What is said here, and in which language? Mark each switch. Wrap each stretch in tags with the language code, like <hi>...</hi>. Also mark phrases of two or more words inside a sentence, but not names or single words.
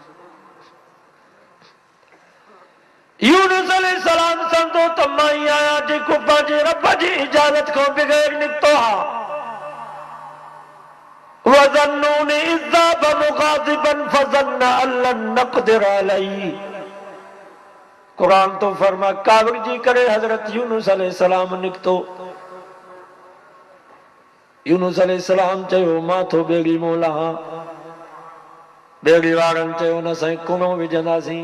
<sd>यूनुस अलैहिस्सलाम सम्झो त मां ई आहियां जेको पंहिंजे रब जी इजाज़त खां बग़ैर निकितो आहे।</sd> <ar>وَظَنُّونِ إِذْ ذَهَبَ مُغَاضِبًا فَظَنَّ أَن لَّن نَّقْدِرَ عَلَيْهِ।</ar> <sd>क़ुरान तो फरमा काविर जी करे हज़रत यूनुस अलैहिस्सलाम निकितो। यूनुस अलैहिस्सलाम चयो मां थो ॿेड़ी मों लहां, ॿेड़ी वारनि चयो न साईं कुणो विझंदासीं।</sd>